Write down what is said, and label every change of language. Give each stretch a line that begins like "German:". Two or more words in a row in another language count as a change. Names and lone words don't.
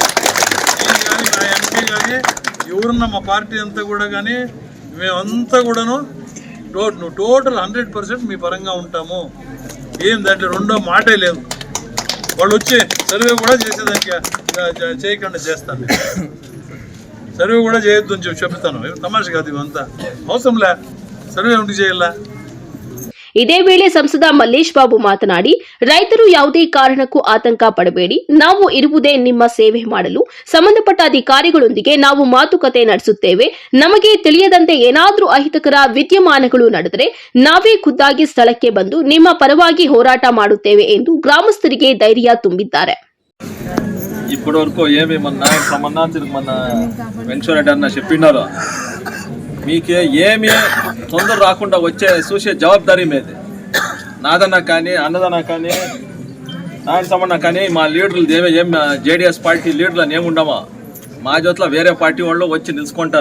Telugu: నేను కానీ నా ఎంపీ కానీ ఎవరున్నా మా పార్టీ అంతా కూడా కానీ మేమంతా కూడాను టోటల్ 100% మీ పరంగా ఉంటాము. ఏం దాంట్లో రెండో మాటే లేదు. వాళ్ళు వచ్చి సర్వే కూడా చేసేదానికి చేయకుండా చేస్తాను. సర్వే కూడా చేయొద్దు అని చెప్తాను. తమాష కాదు, ఇవంతా అవసరంలే. సర్వే ఎందుకు చేయాల?
Kannada: ಇದೇ ವೇಳೆ ಸಂಸದ ಮಲ್ಲೇಶ್ ಬಾಬು ಮಾತನಾಡಿ, ರೈತರು ಯಾವುದೇ ಕಾರಣಕ್ಕೂ ಆತಂಕ ಪಡಬೇಡಿ, ನಾವು ಇರುವುದೇ ನಿಮ್ಮ ಸೇವೆ ಮಾಡಲು. ಸಂಬಂಧಪಟ್ಟ ಅಧಿಕಾರಿಗಳೊಂದಿಗೆ ನಾವು ಮಾತುಕತೆ ನಡೆಸುತ್ತೇವೆ. ನಮಗೆ ತಿಳಿಯದಂತೆ ಏನಾದರೂ ಅಹಿತಕರ ವಿದ್ಯಮಾನಗಳು ನಡೆದರೆ ನಾವೇ ಖುದ್ದಾಗಿ ಸ್ಥಳಕ್ಕೆ ಬಂದು ನಿಮ್ಮ ಪರವಾಗಿ ಹೋರಾಟ ಮಾಡುತ್ತೇವೆ ಎಂದು ಗ್ರಾಮಸ್ಥರಿಗೆ ಧೈರ್ಯ ತುಂಬಿದ್ದಾರೆ.
Telugu: ఇప్పటి వరకు ఏమి మన సంబంధానికి మన వెంకటరెడ్డి అన్న చెప్పినారు, మీకే ఏమి తొందర రాకుండా వచ్చే చూసే జవాబారి మీది. నాదన్నా కానీ అన్నదన్నా కానీ నాయన సంబంధ కానీ మా లీడర్లు ఏం జేడీఎస్ పార్టీ లీడర్లు ఏముండమా, మా జోట్ల వేరే పార్టీ వాళ్ళు వచ్చి నిలుచుకుంటారు.